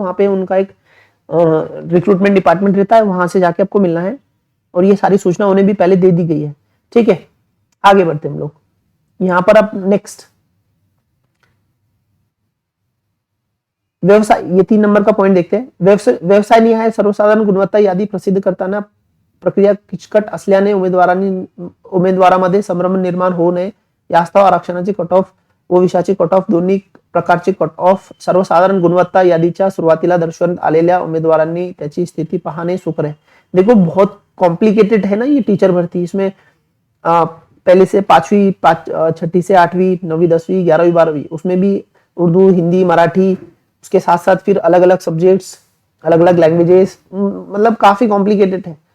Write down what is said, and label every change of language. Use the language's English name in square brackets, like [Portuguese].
[Hindi] वहां पे उनका एक रिक्रूटमेंट डिपार्टमेंट रहता है, वहां से जाके आपको मिलना है, और ये सारी सूचना उन्हें भी पहले दे दी गई है। ठीक है, आगे बढ़ते हम लोग। यहाँ पर अब नेक्स्ट व्यवसाय, ये 3 नंबर का पॉइंट देखते हैं। [Marathi] व्यवसाय निहाय सर्वसाधारण गुणवत्ता यादी प्रसिद्ध करताना प्रक्रिया किचकट असल्याने उमेदवारामध्ये संभ्रम निर्माण होऊ नये यास्तव आरक्षणाची कट ऑफ व विषयाची कट ऑफ दोन्ही प्रकारची कट ऑफ सर्वसाधारण गुणवत्ता यादीच्या सुरुवातीला दर्शवण्यात आलेल्या उमेदवारांनी त्याची स्थिती पाहणे सुकर है। [Hindi] देखो, बहुत कॉम्प्लिकेटेड है ना ये टीचर भर्ती। इसमें पहले से 5वीं, 6ठी से 8वीं, 9वीं, 10वीं, 11वीं, 12वीं, उसमें भी उर्दू, हिंदी, मराठी, उसके साथ साथ फिर अलग अलग सब्जेक्ट्स, अलग अलग लैंग्वेजेस, मतलब काफी कॉम्प्लिकेटेड है।